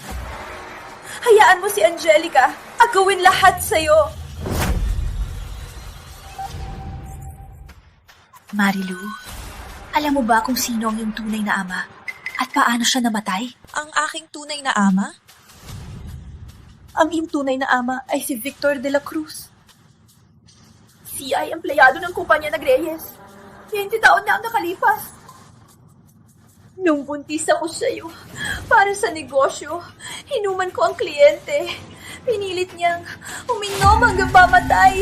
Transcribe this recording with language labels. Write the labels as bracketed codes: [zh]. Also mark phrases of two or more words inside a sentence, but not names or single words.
[tl] Hayaan mo si Angelica at gawin lahat sa'yo. Marilu, alam mo ba kung sino ang iyong tunay na ama? At paano siya namatay? Ang aking tunay na ama? Ang iyong tunay na ama ay si Victor de la Cruz. Siya ay empleyado ng kumpanya ng Reyes. 20 taon na ang nakalipas. Nung buntis ako sa'yo, para sa negosyo, hinuman ko ang kliyente. Pinilit niyang uminom hanggang pamatay.